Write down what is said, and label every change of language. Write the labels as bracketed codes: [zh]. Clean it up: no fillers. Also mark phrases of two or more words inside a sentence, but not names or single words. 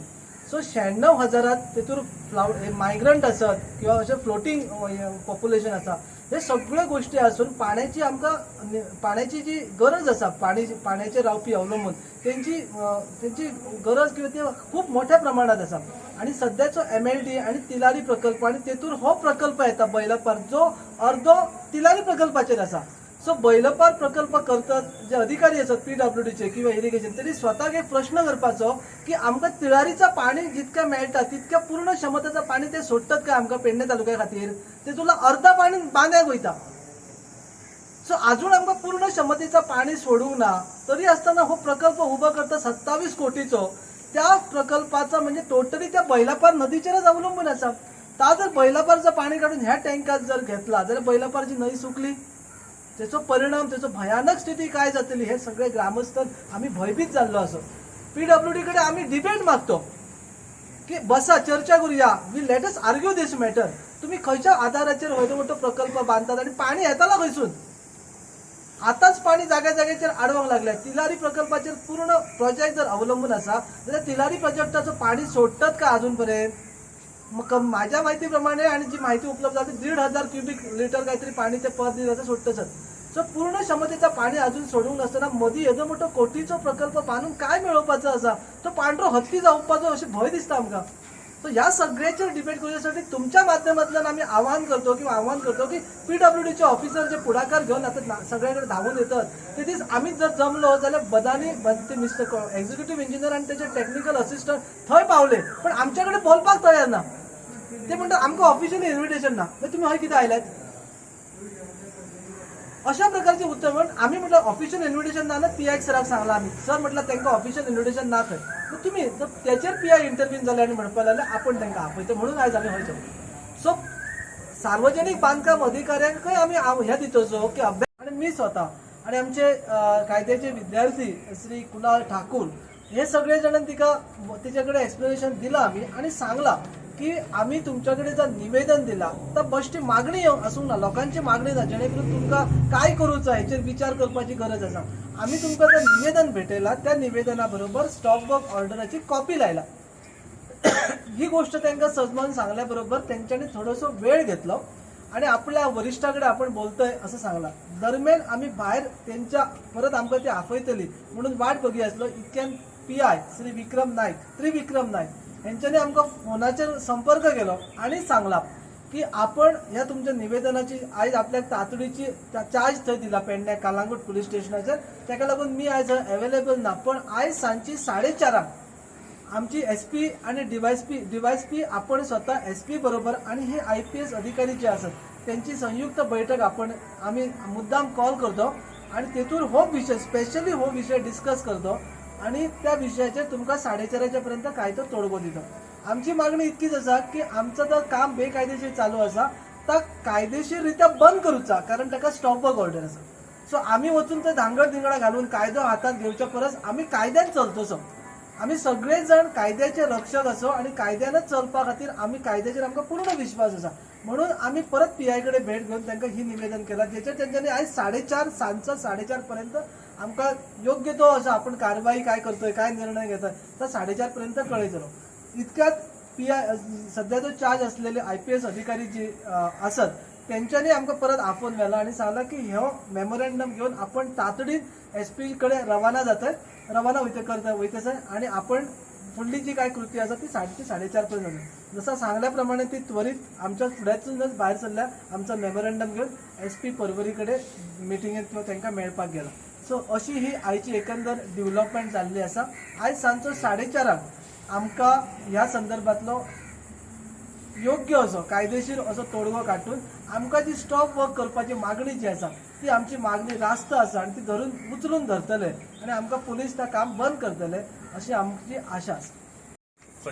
[kok] सो 96,000 तेतून मायग्रंट असत किंवा असे [en] floating population [kok] असा, हे सगळ्यो गोष्टी असून पाण्याची आमकां पाण्याची जी गरज असा पाण्याचेर रावपी अवलंबून त्यांची गरज किंवा ती खूप मोठ्या प्रमाणात असा. आणि सध्याचो MLT आणि तिलारी प्रकल्प आणि तेतून हो प्रकल्प येता बैलपार जो अर्धो तिलारी प्रकल्पाचेर असा. सो बैलपार प्रकल्प करतात जे अधिकारी असतात PWDचे किंवा इरिगेशन, त्यांनी स्वतःक एक प्रश्न करपाचो की आमकां तिळारीचं पाणी जितक्या मेळटा तितक्या पूर्ण क्षमतेचं पाणी ते सोडतात काय आमकां पेडणे तालुक्या खातीर, ते तुला अर्धा पाणी बांद्याक वयता. सो अजून आमकां पूर्ण क्षमतेचं पाणी सोडूंक ना, तरी असताना हो प्रकल्प उभा करता 27 कोटीचो. त्या प्रकल्पाचा म्हणजे टोटली त्या बैलापार नदीचेरच अवलंबून असा. ता जर बैलापारचं पाणी काढून ह्या टँकात जर घेतला जाल्यार बैलापारची न्हंय सुकली, त्याचो परिणाम त्याचो भयानक स्थिती काय जातली हे सगळे ग्रामस्थ आम्ही भयभीत जाल्लो असो. [mr] PWD कडे आम्ही डिबेट मागतो की बसा चर्चा करूया, [en] we let us argue this matter. [kok] तुम्ही खंयच्या आधाराचेर व्हडलो मोठो प्रकल्प बांधतात आणि पाणी येताला खंयसून? आताच पाणी जाग्या जाग्याचेर आडवंक लागल्या. तिलारी प्रकल्पाचेर पूर्ण प्रोजेक्ट जर अवलंबून असा जाल्यार तिलारी प्रोजेक्टाचं पाणी सोडतात का अजूनपर्यंत? [mr] मग माझ्या माहितीप्रमाणे आणि जी माहिती उपलब्ध आहे 1,500 क्युबिक लिटर काहीतरी पाणी ते पर दिवसाचं सोडतं. [kok] सो पूर्ण क्षमतेचं पाणी अजून सोडूंक नसताना मदीं येदो मोठो कोटीचो प्रकल्प बांधून काय मिळवपाचो असा? तो पांढरो हत्ती जावपाचो अशें भंय दिसता आमकां. सो ह्या सगळ्याचेर डिबेट करण्यासाठी तुमच्या माध्यमांतल्यान आम्ही आव्हान करतो की PWDचे ऑफिसर जे पुढाकार घेऊन आता सगळ्याकडे धावून येतात ते दीस आम्ही जर जमलो जाल्यार बदानी ते [en] Mister Executive Engineer [kok] आणि त्याचे [en] technical assistant [kok] थंय पावले, पण आमच्याकडे बोलपाक तयार ना. ते म्हणतात आमकां [en] officially invitation [kok] ना, तुम्ही हय कितें आयल्यात? अशा प्रकारचे उत्तर म्हणून आम्ही म्हटलं [en] official invitation [kok] ना PI सराक सांगला आम्ही. सर म्हटलं त्यांना [en] official invitation [kok] ना खंय, तर तुम्ही जर त्याचेर PI इंटरव्ह्यू झाले आणि म्हणपाक लागले आपण त्यांना आपयतो म्हणून आयज आम्ही हय. सो सार्वजनिक बांधकाम अधिकाऱ्यांकय आम्ही ह्या दितोचो की अभ्यास. आणि मी स्वतः आणि आमचे कायद्याचे विद्यार्थी श्री कुणाल ठाकूर हे सगळे जण तिच्याकडे एक्सप्लेनेशन दिला आम्ही आणि सांगला की आम्ही तुमच्याकडे जर निवेदन दिला तर बश्टी मागणी असूंक ना, लोकांची मागणी ना, जेणेकरून तुमकां काय करूचा हेचेर विचार करपाची गरज आसा. आम्ही तुमकां जर निवेदन भेटयला त्या निवेदना बरोबर [en] stop work [kok] ऑर्डराची कॉपी लायला. ही गोष्ट त्यांना समजावून सांगल्या बरोबर त्यांच्यानी थोडोसो वेळ घेतलो आणि आपल्या वरिष्ठाकडे आपण बोलतोय असं सांगला. दरम्यान आम्ही बाहेर त्यांच्या परत आमकां ती आफयतली म्हणून वाट बघी आसलो. इतक्यान PI श्री त्रिविक्रम नायक यांच्यानी आमकां फोनाचेर संपर्क केलो आणि सांगला की आपण ह्या तुमच्या निवेदनाची आयज आपल्याक तातडीची चार्ज थंय दिला पेडणे कालांगूट पुलीस स्टेशनाचेर. ताका लागून मी आयज अवेलेबल ना, पण आयज सांजची 4:30 आमची SP आणि DYSP आपण स्वतः SP बरोबर आणि हे IPS अधिकारी जे असतात त्यांची संयुक्त बैठक आम्ही मुद्दाम कॉल करतो आणि तेतून हो विषय स्पेशली हो विषय डिस्कस करतो आणि त्या विषयाचेर तुमकां 4:30 पर्यंत कायदो तोडगो दितो. आमची मागणी इतकीच आसा की आमचं जर काम बेकायदेशीर चालू आसा तर कायदेशीररित्या बंद करूचा, कारण ताका [en] stop work order [kok] आसा. सो आम्ही वचून ते धांगड धिंगडा घालून कायदो हातात घेवच्या परस आम्ही कायद्यान चलतोसो. आम्ही सगळे जण कायद्याचे रक्षक असो आणि कायद्यानच चलपा खातीर आम्ही कायद्याचेर आमकां पूर्ण विश्वास आसा. म्हणून आम्ही परत PI कडे भेट घेऊन त्यांना ही निवेदन केला, ज्याच्यात त्यांच्यानी आज 4:30 सांजचा 4:30 पर्यंत आमका योग्य तो असं आपण कारवाई काय करतोय, काय निर्णय घेतोय तर 4:30 पर्यंत कळयतलो. इतक्यात PI सध्याचो चार्ज असलेले IPS अधिकारी जे असत त्यांच्यानी आमकां परत आफोन व्हेला आणि सांगला की ह्यो मेमोरंडम घेऊन आपण तातडीन SP कडे रवाना वयतसे आणि आपण फुडली जी काय कृती आसा ती 4:30 पर्यंत जातली. जसं सांगल्याप्रमाणे ती त्वरित आमच्या फुड्यातूनच भायर सरल्या, आमचा मेमोरंडम घेऊन SP परवरीकडे मिटिंगेत किंवा तांकां मेळपाक गेला. सो अशी ही आयची एकंदर डेव्हलपमेंट जाल्ली आसा. आज सांजचो 4:30 आमकां ह्या संदर्भातलो योग्य असो कायदेशीर असो तोडगो काडून आमकां जी [en] stop work [kok] करपाची मागणी जी आसा ती आमची मागणी रास्त आसा आणि ती उचलून धरतले आणि आमकां पुलीस त्या काम बंद करतले अशी आमची आशा आसा.